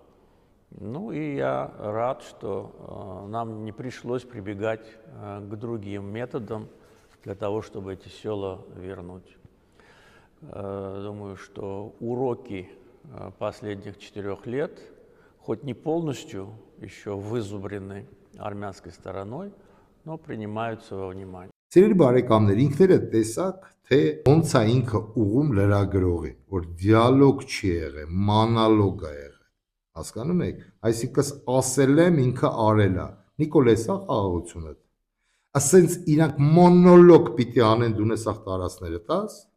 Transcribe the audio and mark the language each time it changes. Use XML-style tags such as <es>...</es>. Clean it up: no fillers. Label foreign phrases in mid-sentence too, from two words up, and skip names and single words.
<ru>И я рад, что нам не пришлось прибегать к другим методам для того, чтобы эти села вернуть. Думаю, что уроки последних 4 лет, хоть не полностью еще вызубрены армянской стороной, но принимаются во внимание.</ru> <hy>Սիրելի բարեկամներ, ինքներդ տեսակ, թե ոնց է ինքը ուղում լրագրողի, որ դիալոգ չի եղել, մանալոգ է եղել։ Հասկանում եք, այսինքն ասել եմ ինքը արել է։ Նիկոլես է խաղաղությունը։ Ասենց իրանք մոնոլոգ պիտի անեն դու նեսախ տարածները տաս։</hy>